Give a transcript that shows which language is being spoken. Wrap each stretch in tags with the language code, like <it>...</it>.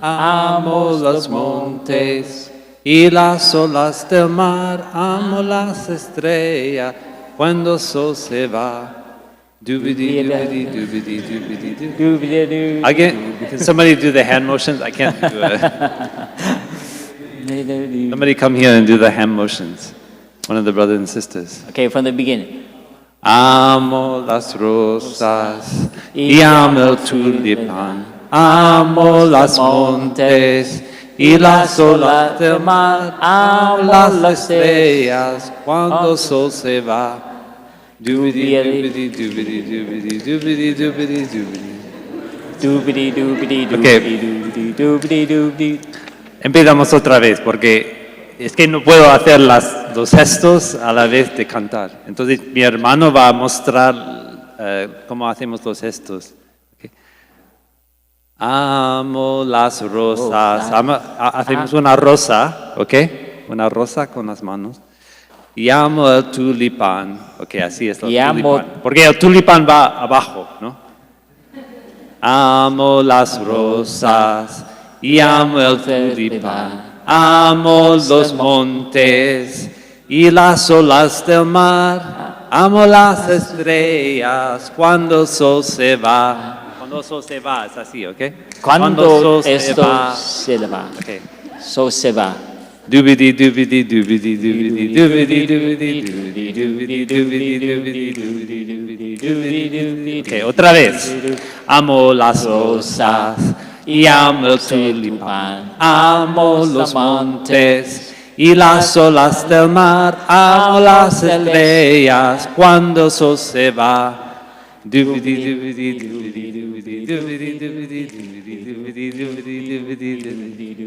<es>Amo los montes y las olas del mar. Amo las estrellas cuando el sol se va. Doobity, doobity, doobity, doobity, doobity. Doobity-doo.</es> <en>Can somebody do the hand motions? I can't do it. Somebody come here and do the hand motions. One of the brothers and sisters. Okay, from the beginning.</en> <es>Amo las rosas y amo el tulipán. Amo las montes y las olas del mar. Amo las estrellas cuando el sol se va. Doobity, doobity, doobity, doobity, doobity, doobity, doobity. Doobity, doobity, Okay. doobity, doobity, doobity. Empezamos otra vez porque es que no puedo hacer los gestos a la vez de cantar. Entonces mi hermano va a mostrar cómo hacemos los gestos. Okay. Amo las rosas. Hacemos una rosa, ¿ok? Una rosa con las manos. Y amo el tulipán. Ok, así es el tulipán. Porque el tulipán va abajo, ¿no? Amo las rosas y amo el tulipán. Amo los montes y las olas del mar. Amo las estrellas cuando el sol se va. Cuando el sol se va, es así, ¿ok? Cuando esto se va. Okay. So se va. Doobity doobity doobity doobity doobity doobity doobity doobity doobity doobity doobity doobity. Okay, otra vez. Amo las rosas y amo el tulipán. Amo los montes y las olas del mar. Amo las estrellas cuando el sol se va. Doobity doobity doobity doobity doobity doobity doobity doobity doobity doobity.</es>